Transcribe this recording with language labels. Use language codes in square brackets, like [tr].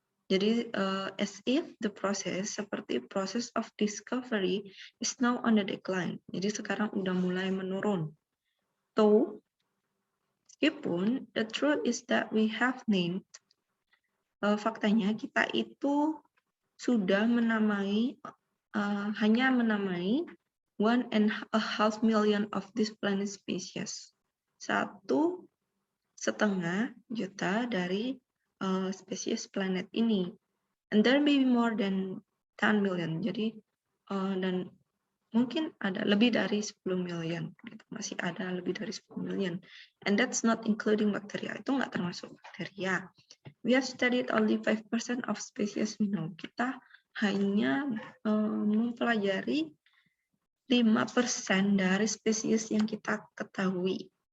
[id] Jadi [en] as if the process, [id] seperti [en] process of discovery is now on the decline. [id] Jadi sekarang udah mulai menurun. [en] Though, [id] meskipun [en] the truth is that we have named, [id] faktanya kita itu sudah menamai hanya menamai [en] 1.5 million of this planet species. [id] 1,5 juta dari spesies planet ini. [en] And there may be more than 10 million. [id] Jadi dan mungkin ada lebih dari 10 million. Gitu. Masih ada lebih dari 10 million. [en] And that's not including bacteria. [id] Itu nggak termasuk bakteria. [en] We have studied only 5% of species we know. [id] Kita hanya mempelajari 5% dari spesies yang kita ketahui.